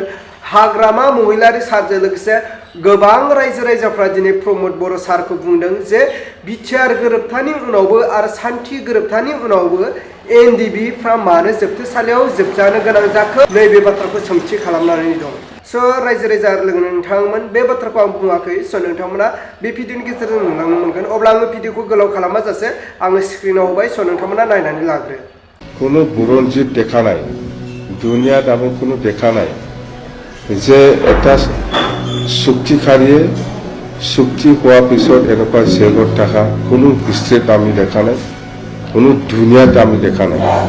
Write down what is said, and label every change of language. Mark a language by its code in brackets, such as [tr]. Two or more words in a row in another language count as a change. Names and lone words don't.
[brx] हाग्रामा महिलारि सारजों लोगोसे गोबां रायजो राजाफ्रा दिनै प्रमद बर' सारखौ बुंदों जे बिटिआर गोरोबथानि उनावबो आरो सान्थि गोरोबथानि उनावबो एनडिबिफ्रा मानो जोबथेसालियाव जोबजानो गोनां जाखो नैबे बाथ्राखौ सोंथि खालामनानै दं। रायजो राजा लोगो नोंथांमोन बे बाथ्राखौ आं बुङाखै। नोंथांमोना बे भिडिअनि गेजेरजों नुलांनो मोनगोन। अब्ला आङो भिडिअखौ गोलाव खालामाजासे आङो स्क्रिनाव होबाय। नोंथांमोना नायनानै लाग्रो। [as] কোনো বুৰঞ্জীত দেখা নাই, দুনিয়াত আমি কোনো দেখা নাই যে এটা চুক্তিকাৰীয়ে চুক্তি হোৱাৰ পিছত এনেকুৱা জেলত থকা কোনো হিষ্ট্ৰীত আমি দেখা নাই, কোনো দুনিয়াত আমি দেখা নাই।